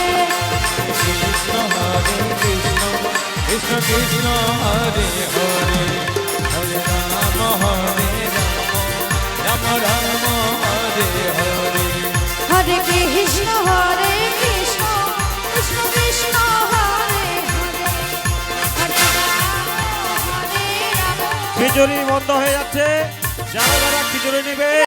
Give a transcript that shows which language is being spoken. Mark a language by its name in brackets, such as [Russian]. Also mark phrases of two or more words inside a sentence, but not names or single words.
[Sanskrit] Krishna Hare Krishna, Krishna Krishna Hare Hare, Hare Rama, Rama Rama Hare Hare. Hare Krishna, Krishna Krishna Hare Hare, Hare Rama, Rama। [Bangla] খিচুড়ি বন্ধ হয়ে যাচ্ছে, যারা যারা খিচুড়ি নেবে